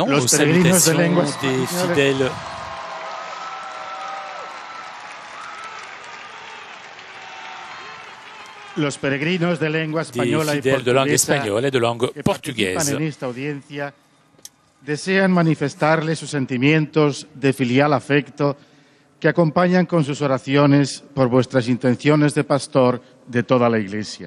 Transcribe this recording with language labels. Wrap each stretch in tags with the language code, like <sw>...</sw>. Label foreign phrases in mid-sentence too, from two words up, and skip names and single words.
<es>Los</es> <fr>aux</fr> <es>peregrinos de</es> <fr>salutations</fr> <es>lengua</es> <fr>des</fr> <es>española.</es> <fr>fidèles.</fr> <es>los peregrinos de lengua</es> <fr>Des</fr> <es>española y</es> <fr>fidèles de langue</fr> <es>portuguesa</es> <fr>espagnole et de langue</fr> <es>que participan</es> <fr>portugaise.</fr> <es>en esta audiencia desean manifestarle sus sentimientos de filial afecto que acompañan con sus oraciones por vuestras intenciones de pastor de toda la Iglesia.</es>